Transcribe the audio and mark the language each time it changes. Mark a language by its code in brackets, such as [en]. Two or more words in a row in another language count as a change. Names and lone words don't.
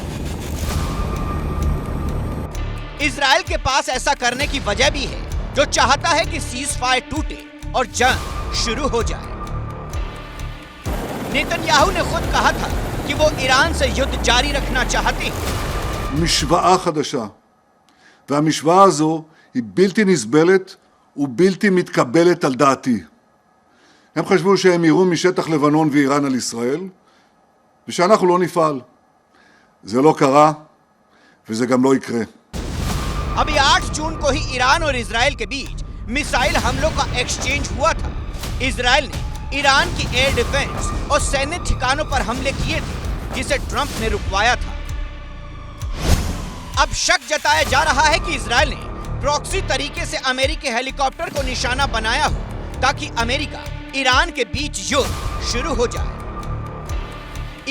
[hi] इजराइल के पास ऐसा करने की वजह भी है, जो चाहता है कि [en] cease fire [hi] टूटे और जंग शुरू हो जाए। नेतन्याहू ने खुद कहा था कि वो ईरान से युद्ध जारी रखना चाहते हैं। [he] משוואה חדשה, והמשוואה הזו היא בלתי נסבלת ובלתי מתקבלת על דעתי. הם חשבו שהם יראו משטח לבנון ואיראן על ישראל, ושאנחנו לא נפעל. זה לא קרה, וזה גם לא יקרה. [hi] अभी 8 जून को ही ईरान और इजराइल के बीच मिसाइल हमलों का एक्सचेंज हुआ था। इजराइल ने ईरान की [en] air defense [hi] और सैन्य ठिकानों पर हमले किए थे, जिसे ट्रंप ने रुकवाया था। अब शक जताया जा रहा है कि इजराइल ने प्रॉक्सी तरीके से अमेरिकी हेलीकॉप्टर को निशाना बनाया हो, ताकि अमेरिका ईरान के बीच युद्ध शुरू हो जाए।